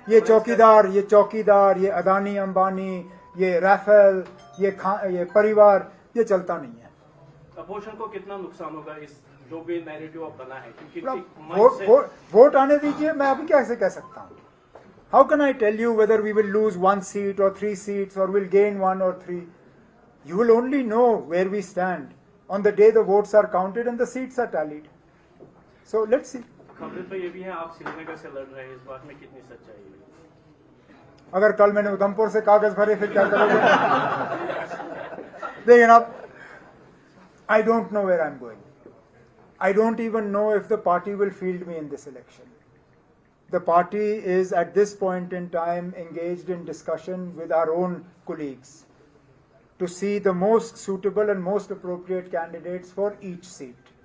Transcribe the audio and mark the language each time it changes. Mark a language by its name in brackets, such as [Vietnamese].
[Hindi] ये चौकीदार, ये अदानी अंबानी, ये राफेल, ये परिवार, ये चलता नहीं है। अपोजिशन को कितना नुकसान होगा इस जो भी नैरेटिव अब बना है? क्योंकि वोट आने दीजिए, मैं अभी कैसे कह सकता हूँ। [English] How can I tell you whether we will lose 1 seat or 3 seats or will gain 1 or 3? You will only know where we stand on the day the votes are counted and the seats are tallied. So let's see. [Hindi] खबरें तो ये भी हैं आप श्रीनगर से लड़ रहे हैं, इस बात में कितनी सच्चाई है? अगर कल मैंने उधमपुर से कागज भरे फिर क्या करोगे? देखिए ना, [English] I don't know where I'm going. I don't even know if the party will field me in this election. The party is at this point in time engaged in discussion with our own colleagues to see the most suitable and most appropriate candidates for each seat.